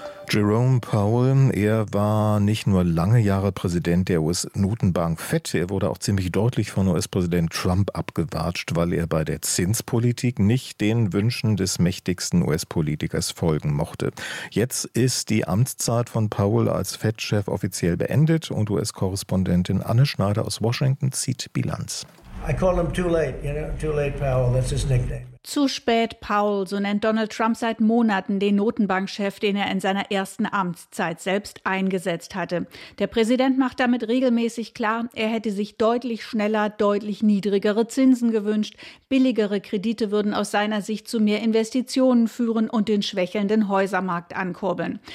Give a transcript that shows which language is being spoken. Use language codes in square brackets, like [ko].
[de] Jerome Powell, er war nicht nur lange Jahre Präsident der US-Notenbank Fed, er wurde auch ziemlich deutlich von US-Präsident Trump abgewatscht, weil er bei der Zinspolitik nicht den Wünschen des mächtigsten US-Politikers folgen mochte. Jetzt ist die Amtszeit von Powell als Fed-Chef offiziell beendet und US-Korrespondentin Anne Schneider aus Washington zieht Bilanz. [en] I call him too late, you know, too late Powell, that's his nickname. [de] Zu spät, Powell, so nennt Donald Trump seit Monaten den Notenbankchef, den er in seiner ersten Amtszeit selbst eingesetzt hatte. Der Präsident macht damit regelmäßig klar, er hätte sich deutlich schneller, deutlich niedrigere Zinsen gewünscht. Billigere Kredite würden aus seiner Sicht zu mehr Investitionen führen und den schwächelnden Häusermarkt ankurbeln.